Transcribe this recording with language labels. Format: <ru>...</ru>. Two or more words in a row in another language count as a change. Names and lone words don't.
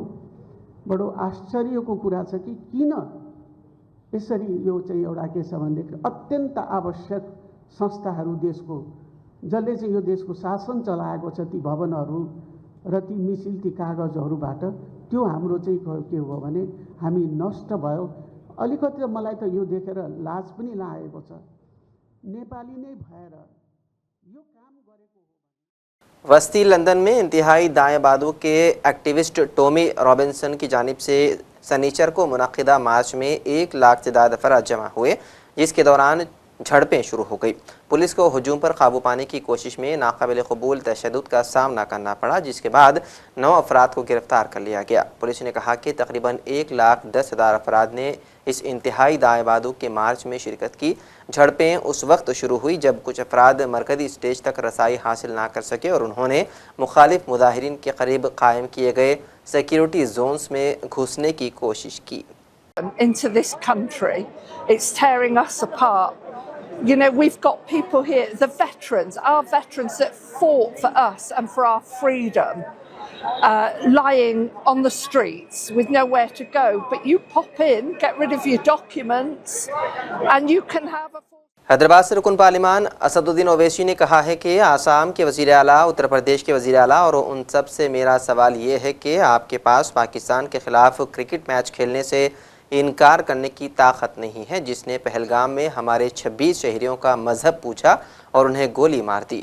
<ne>बडो आश्चर्यको कुरा छ कि किन यसरी यो चाहिँ एउटा के छ भनेदेखि अत्यन्त आवश्यक संस्थाहरू देशको, जसले चाहिँ यो देशको शासन चलाएको छ, ती भवनहरू र ती मिसिल, ती कागजहरूबाट त्यो हाम्रो चाहिँ के हो भने हामी नष्ट भयो। अलिकति मलाई त यो देखेर लाज पनि लागेको छ। नेपाली नै भएर यो काम गरेको।</ne> <ur>وسطی لندن میں انتہائی دائیں بازوؤں کے ایکٹیوسٹ ٹامی رابنسن کی جانب سے سنیچر کو منعقدہ مارچ میں 1 لاکھ سے زیادہ افراد جمع ہوئے، جس کے دوران جھڑپیں شروع ہو گئی. پولیس کو ہجوم پر قابو پانے کی کوشش میں ناقابل قبول تشدد کا سامنا کرنا پڑا، جس کے بعد 9 افراد کو گرفتار کر لیا گیا. پولیس نے کہا کہ تقریباً 1,10,000 افراد نے اس انتہائی دائیں بازوؤں کے مارچ میں شرکت کی. جھڑپیں اس وقت شروع ہوئیں جب کچھ افراد مرکزی اسٹیج تک رسائی حاصل نہ کر سکے اور انہوں نے مخالف مظاہرین کے قریب قائم کیے گئے</ur> <en>security zones</en> <ur>میں گھسنے کی کوشش کی.</ur> <en>Into this country, it's tearing us apart. You know, we've got people here, the veterans, our veterans that fought for us and for our freedom, lying on the streets with nowhere to go. But you pop in, get rid of your documents, and you can have a...</en> <ur>حیدرآباد سے رکن پارلیمان اسدالدین اویسی نے کہا ہے کہ آسام کے وزیر اعلیٰ، اتر پردیش کے وزیر اعلیٰ اور ان سب سے میرا سوال یہ ہے کہ آپ کے پاس پاکستان کے خلاف</ur> <en>cricket match</en> <ur>کھیلنے سے انکار کرنے کی طاقت نہیں ہے، جس نے پہلگام میں ہمارے 26 شہریوں کا مذہب پوچھا اور انہیں گولی مار دی.</ur>